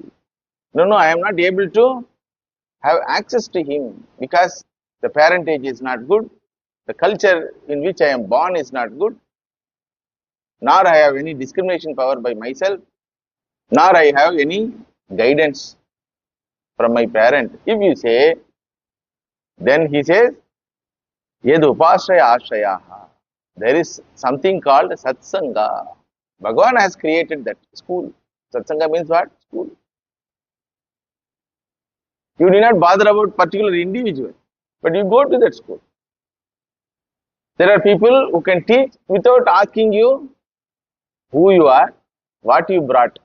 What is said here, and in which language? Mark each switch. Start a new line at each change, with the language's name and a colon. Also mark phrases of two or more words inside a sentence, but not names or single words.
English: No, I am not able to have access to him because the parentage is not good, the culture in which I am born is not good, nor I have any discrimination power by myself, nor I have any guidance from my parent. If you say, then he says,
Sanskrit: Yed upashraya ashrayaha.
English: There is something called satsanga. Bhagavan has created that school. Satsanga means what? School. You do not bother about particular individual, but you go to that school. There are people who can teach without asking you who you are, what you brought.